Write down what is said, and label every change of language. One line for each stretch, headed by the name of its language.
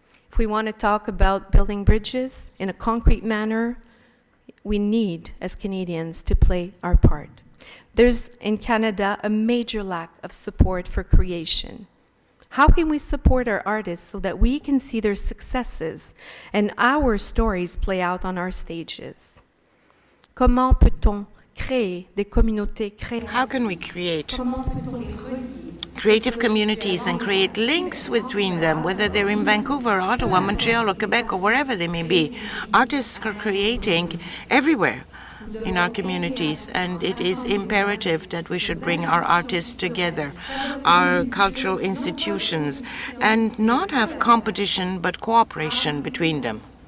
English: If we want to talk about building bridges in a concrete manner, we need, as Canadians, to play our part. There's, in Canada, a major lack of support for creation. How can we support our artists so that we can see their successes and our stories play out on our stages?
French: Comment peut-on créer des communautés créatives?
English: How can we create creative communities and create links between them, whether they're in Vancouver, Ottawa, Montreal, or Quebec, or wherever they may be? Artists are creating everywhere in our communities, and it is imperative that we should bring our artists together, our cultural institutions, and not have competition but cooperation between them.